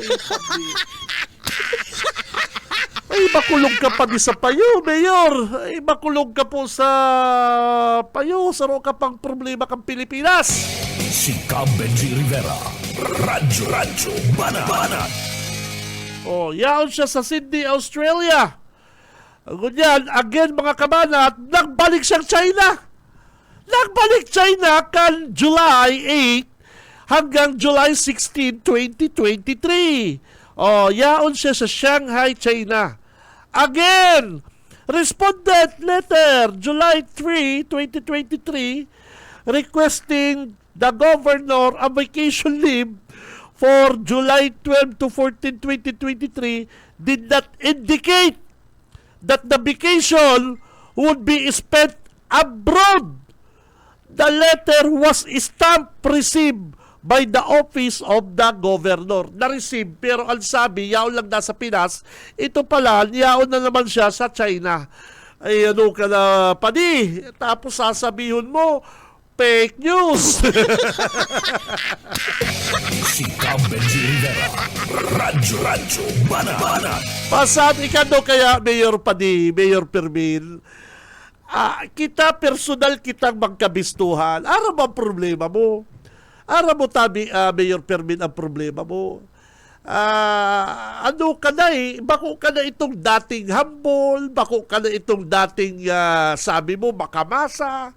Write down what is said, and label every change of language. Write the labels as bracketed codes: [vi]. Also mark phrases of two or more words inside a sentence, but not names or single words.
[bik] Ay, makulong ka pa di sa payo, Mayor. Ay, makulong ka po sa payo. Saro ka pang problema kang Pilipinas. Si Cab Benji Rivera. Radyo Banat. O, yaon siya sa Sydney, Australia. Ganyan, again mga kabanat, nagbalik siyang China. Nagbalik China kan July 8 hanggang July 16, 2023. O, yaon siya sa Shanghai, China. [en] Again, respondent letter, July 3, 2023, requesting the governor a vacation leave for July 12 to 14, 2023 did not indicate that the vacation would be spent abroad. The letter was stamped received by the office of the governor. [bik] Na-receive, pero ang sabi, yaon lang nasa Pinas, ito pala, yaon na naman siya sa China. Ay, ano ka na, padi? Tapos sasabihin mo, [en] fake news. [bik] Si Cab Benji Rivera. Radyo Banat. Pasabi ka do kaya, Mayor Padi, Mayor Fermin, kita personal kitang magkabistuhan. Ano ba ang problema mo? Ano mo tabi, Mayor Fermin, ang problema mo? Ano ka na bako ka na itong dating humble, bako ka na itong dating, sabi mo, makamasa.